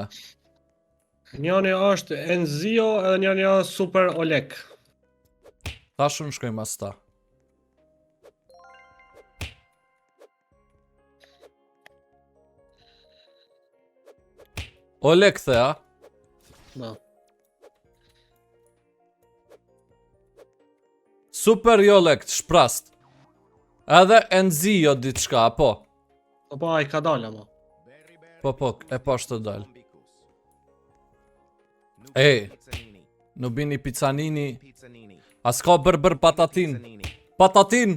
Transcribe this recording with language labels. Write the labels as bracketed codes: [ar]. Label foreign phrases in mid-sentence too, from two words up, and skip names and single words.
[sq] Njëri është Enzio edhe njëri është Super Oleg. Tash unë shkoj mas ta. Oleg the, a? No. Super Oleg, shprast. Edhe Enzio diçka, po. Po ai ka dalë ama. Po, e po ashtë të dalë. Ej, Nubini Pizzanini. A s'ka bërë patatin? Patatin!